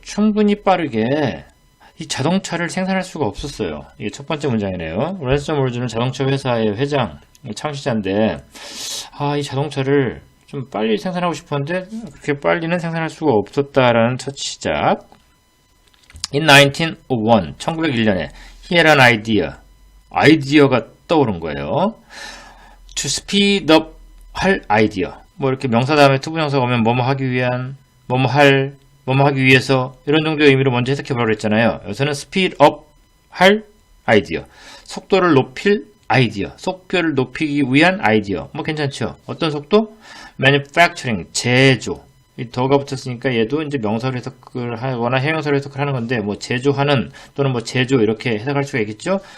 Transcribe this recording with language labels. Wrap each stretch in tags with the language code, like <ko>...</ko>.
<ko>충분히 빠르게 이 자동차를 생산할 수가 없었어요. 이게 첫 번째 문장이네요. 랜섬월드는 자동차 회사의 회장, 창시자인데 이 자동차를 좀 빨리 생산하고 싶었는데 그렇게 빨리는 생산할 수가 없었다라는 첫 시작.</ko> <en>In 1901,</en> <ko>1901년에</ko> <en>he had an idea.</en> <ko>아이디어가 떠오른 거예요.</ko> <en>To speed up</en> <ko>할 아이디어. 뭐 이렇게 명사 다음에 투부정사가 오면 뭐뭐 하기 위한, 뭐뭐 하기 위해서 이런 정도의 의미로 먼저 해석해보라고 했잖아요. 여기서는</ko> <en>speed up</en> <ko>할 아이디어. 속도를 높일 아이디어. 속도를 높이기 위한 아이디어. 뭐 괜찮죠? 어떤 속도?</ko> <en>manufacturing,</en> <ko>제조. 이 더가 붙었으니까 얘도 이제 명사로 해석을 하거나 형용사로 해석을 하는 건데 뭐 제조하는 또는 뭐 제조 이렇게 해석할 수가 있겠죠?</ko>